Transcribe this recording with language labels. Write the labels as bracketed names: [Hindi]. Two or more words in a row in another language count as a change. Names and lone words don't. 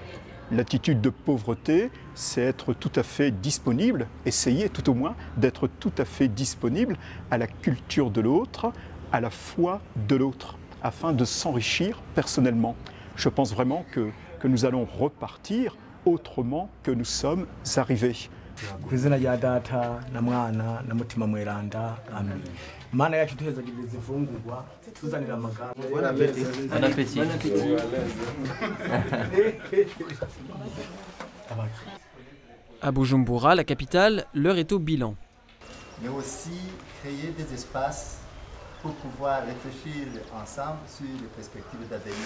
[French] L'attitude de pauvreté, c'est être tout à fait disponible, essayer tout au moins d'être tout à fait disponible à la culture de l'autre, à la foi de l'autre, afin de s'enrichir personnellement. Je pense vraiment que nous allons repartir autrement que nous sommes arrivés. [Rundi] Ku izina rya Data na Mwana na Mutima Mweranda, amen. Mana yacu tuhezagiriza ifungurwa tuzanira amagara. [French] Bon appétit. Bon appétit. Bon appétit. À Bujumbura, la capitale, l'heure est au bilan. Mais aussi créer des espaces pour pouvoir réfléchir ensemble sur les perspectives d'avenir.